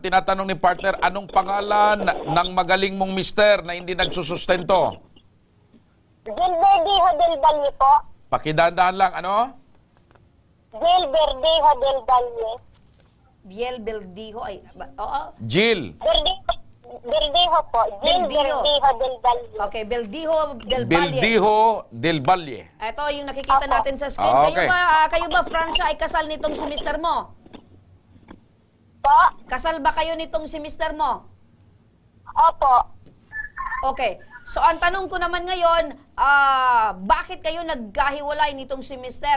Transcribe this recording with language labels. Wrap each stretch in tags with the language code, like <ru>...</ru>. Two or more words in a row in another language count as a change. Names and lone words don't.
<tl>Tinatanong ni partner, anong pangalan ng magaling mong mister na hindi nagsusustento? Gilberty Hadel Valle po. Pakidahan-dahan lang, ano? Gilberty Hadel Valle. Biel Beldijo. Ay, oo. Jill. Verdijo po. Verdijo. Verdijo del Valle. Okay, Beldijo del Valle. Beldijo del Valle. Ito yung nakikita Opo. natin sa screen. Okay. Kayo ba, Francia, ay kasal nitong si mister mo? Po. Kasal ba kayo nitong si mister mo? Opo. Okay. So, ang tanong ko naman ngayon, bakit kayo nagkahiwalay nitong si mister?</tl>